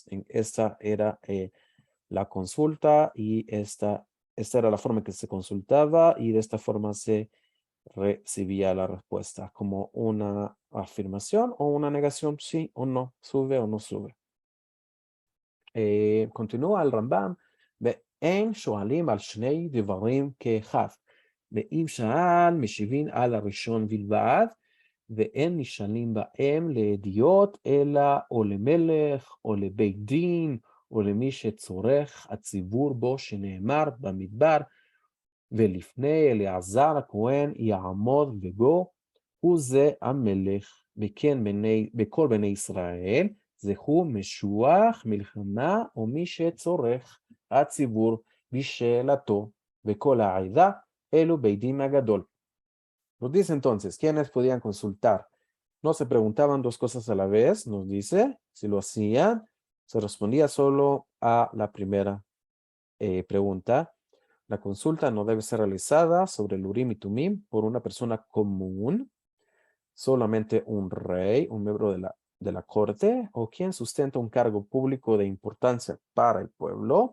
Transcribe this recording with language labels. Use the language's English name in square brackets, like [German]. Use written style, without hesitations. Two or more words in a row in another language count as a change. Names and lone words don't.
[Spanish] Esta era la consulta y esta era la forma en que se consultaba y de esta forma se recibía la respuesta como una afirmación o una negación, sí o no, sube o no sube. Continúa el Rambam, [Hebrew] ואין שואלים על שני דברים כאחד, ואם שאל משיבים על הראשון בלבד, ואין נשאלים בהם לידיעות אלא או למלך או לבית דין או למי שצורך הציבור בו שנאמר במדבר, ולפני אלעזר הכהן יעמוד בו, הוא זה המלך, וכן בכל בני ישראל, זהו משוח מלחמה או מי שצורך הציבור בשאלתו, וכל העדה אלו בית דין הגדול. [Spanish] Nos dice entonces, ¿quiénes podían consultar? No se preguntaban dos cosas a la vez, nos dice, si lo hacían, se respondía solo a la primera pregunta. La consulta no debe ser realizada sobre el Urim y Tumim por una persona común, solamente un rey, un miembro de la corte o quien sustenta un cargo público de importancia para el pueblo.